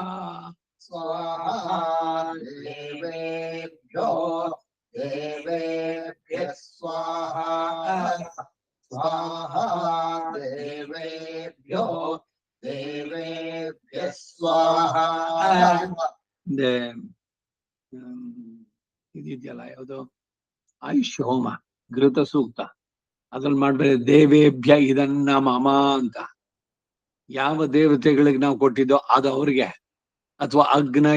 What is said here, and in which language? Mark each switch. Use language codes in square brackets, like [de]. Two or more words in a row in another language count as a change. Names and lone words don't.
[sa] स्वाहा देवेभ्यो देवेभ्यः स्वाहा स्वाहा देवेभ्यो देवेभ्यः स्वाहा [kn] ಇದಿದೆಯಲ್ಲ ಯಾವುದು ಆಯುಷ್ಯ ಹೋಮ ಘೃತ ಸೂಕ್ತ ಅದ್ರಲ್ಲಿ ಮಾಡ್ಬೇಕು ದೇವೇಭ್ಯ ಇದನ್ನ ಮಮ ಅಂತ ಯಾವ ದೇವತೆಗಳಿಗೆ ನಾವು ಕೊಟ್ಟಿದ್ದೋ ಅದು ಅವ್ರಿಗೆ ಅಥವಾ ಅಗ್ನಯ